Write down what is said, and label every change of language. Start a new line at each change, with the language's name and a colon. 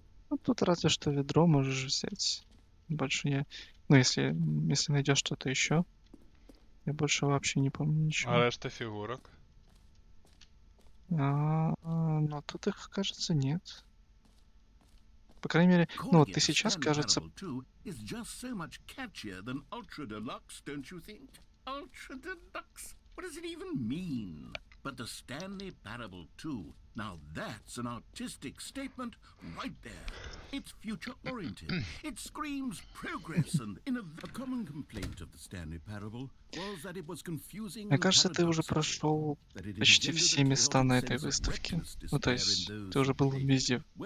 Russian: Ну, тут разве что ведро можешь взять. Больше я... Ну, если найдешь что-то еще. Я больше вообще не помню ничего.
Ukrainian: А решта фігурок?
Russian: Но тут их, кажется, нет. По крайней мере, ну вот ты сейчас, кажется...
English: Is just so much catchier than Ultra Deluxe, don't you think? Ultra Deluxe? What does it even mean? But the Stanley Parable 2, now that's an artistic statement right there. It's future-oriented. It screams progress and a common complaint of the Stanley Parable was that it was confusing.
Russian: Мне кажется, ты уже прошел почти все места на этой выставке. Ну, то есть, ты уже был везде.